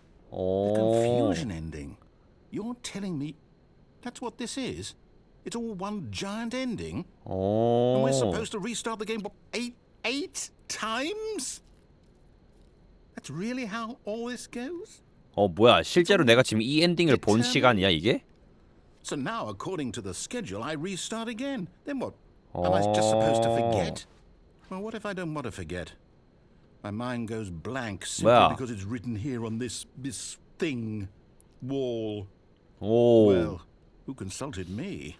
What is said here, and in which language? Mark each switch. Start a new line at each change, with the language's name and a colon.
English: Confusion ending. You're telling me that's what this is? It's all one giant ending? And we're supposed to restart the game, what, eight times? That's really how all this goes?
Korean: 뭐야? 실제로 내가 지금 이 엔딩을 본 시간이야 이게?
English: So now, according to the schedule, I restart again. Then what? Am I just supposed to forget? Well, what if I don't want to forget? My mind goes blank simply because it's written here on this thing wall.
Korean: 오.
English: Well, who consulted me?